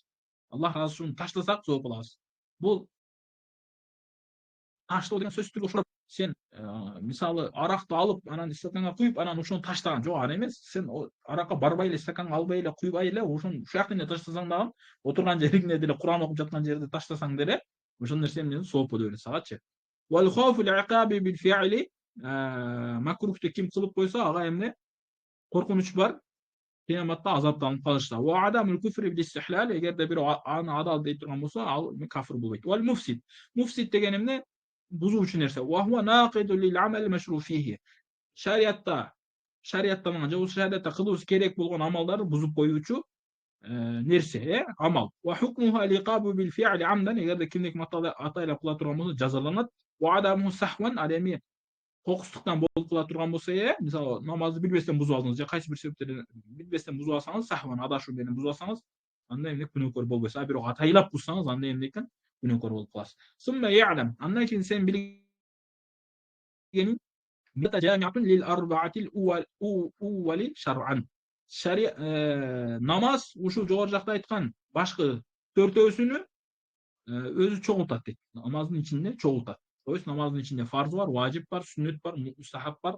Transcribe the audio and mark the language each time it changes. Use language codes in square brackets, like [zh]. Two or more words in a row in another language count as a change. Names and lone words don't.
[ky] Аллах ыраазычылыгы үчүн таштасак, сооп алабыз. Бул таштоо деген сөзсүз түрдө ошол сен мисалы аракты алып, анан стаканга куюп, анан ошону таштаган. Жок, аны эмес. Сен аракка барбай эле, стаканга албай эле, куйбай эле, ошону ушул жактан эле таштасаң дагы, отурган жериңде деле, Куран окуп жаткан жерде таштасаң деле, ошол нерсе эмне сооп боло берет сагачы. [ar] والخوف العقاب بالفعل, [ky] макрухту ким кылып койсо, ага эмне коркунуч бар, кыяматта азаптанып калышта. [ar] وعدم الكفر بالاستحلال, [ky] эгерде бирөө аны адал дей турган болсо, ал кафир болбойт. [ar] والمفسد, [ky] муфсид деген эмне? Бузуучу нерсе. [ar] وهو ناقض للعمل المشروع فيه. [ky] Шарияттан же болбосо шариатта кылуубуз керек болгон амалдарды бузуп коюучу нерсе, амал. [ar] وحكمه العقاب بالفعل عمدا, [ky] эгерде кимдики атайлап кыла турган болсо жазаланат. [ar] وعدم سهوا, [ky] ал эми кокустуктан болуп кала турган болсо, мисалы намазды билбестен бузуп алдыңыз же кайсы бир себептерден билбестен бузуп алсаңыз, сахван адашуу менен бузуп алсаңыз, анда эмне күнөөкөр болбойсуз. А бирок атайлап бузсаңыз, анда эмне экен? Күнөөкөр болуп каласыз. [ar] ثم يعلم, [ky] андан кийин сен билгени [ar] متجامعة للأربعة الأولى شرعا. [ky] Намаз ушул жогору жакта айткан башкы төртөөсүнү өзү чогултат дейт. Намаздын ичинде чогултат. [ru] То есть [ky] намаздын ичинде фарз бар, важип бар, сүннөт бар, мустахаб бар.